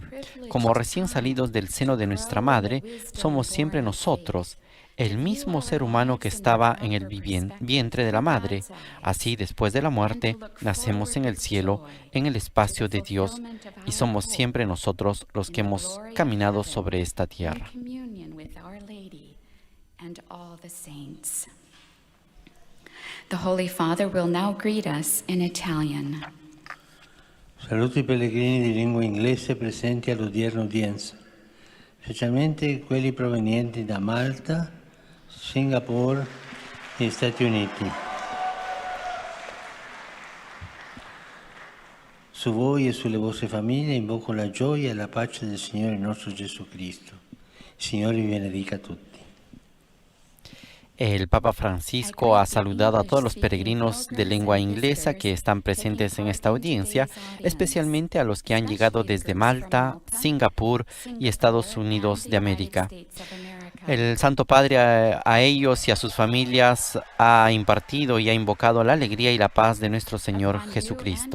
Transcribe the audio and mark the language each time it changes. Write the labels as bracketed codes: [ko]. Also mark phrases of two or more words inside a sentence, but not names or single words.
[es] Como recién salidos del seno de nuestra madre, somos siempre nosotros, el mismo ser humano que estaba en el vientre de la madre. Así, después de la muerte, nacemos en el cielo, en el espacio de Dios, y somos siempre nosotros los que hemos caminado sobre esta tierra. [en] The Holy Father will now greet us in Italian. [it] Saluto i pellegrini di lingua inglese presenti all'odierna udienza, specialmente quelli provenienti da Malta, Singapore e Stati Uniti. Su voi e sulle vostre famiglie invoco la gioia e la pace del Signore nostro Gesù Cristo. Il Signore vi benedica a tutti. [es] El Papa Francisco ha saludado a todos los peregrinos de lengua inglesa que están presentes en esta audiencia, especialmente a los que han llegado desde Malta, Singapur y Estados Unidos de América. El Santo Padre a ellos y a sus familias ha impartido y ha invocado la alegría y la paz de nuestro Señor Jesucristo.